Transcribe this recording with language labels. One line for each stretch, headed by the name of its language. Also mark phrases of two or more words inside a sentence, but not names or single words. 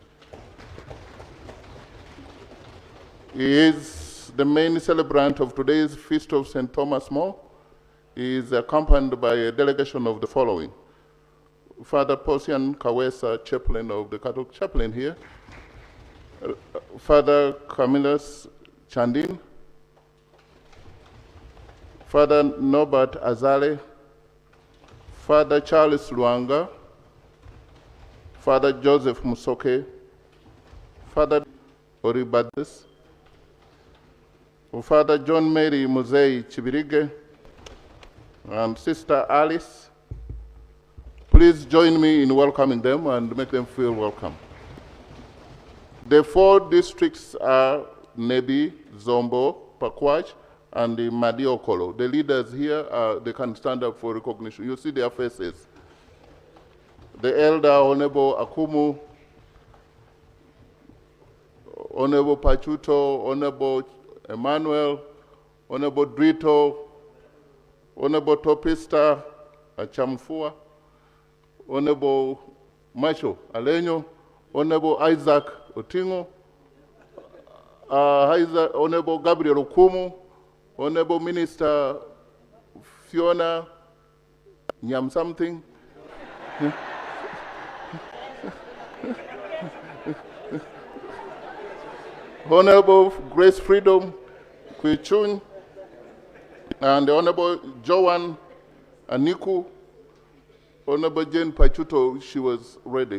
English: He is the main celebrant of today's Feast of St. Thomas More. He is accompanied by a delegation of the following: Father Posian Kawesa, chaplain of the Catholic chaplain here, Father Camillus Chandin, Father Norbert Azale, Father Charles Luanga, Father Joseph Musoke, Father Oribadis, Father John Mary Muzei Chibirige, and Sister Alice. Please please join me in welcoming them and make them feel welcome. The 4 districts are Nebi, Zombo, Pakwach, and the Madiokolo. The leaders here, they can stand up for recognition. You see their faces. The elder, Honorable Akumu, Honorable Pachuto, Honorable Emmanuel, Honorable Drito, Honorable Topista Achamfua, Honorable Macho Alenyo, Honorable Isaac Otingo, Honorable Gabriel Okumu, Honorable Minister Fiona Nyam something. Honorable Grace Freedom Kwichun, and the Honorable Joan Aniku, Honorable Jane Pachuto, she was ready.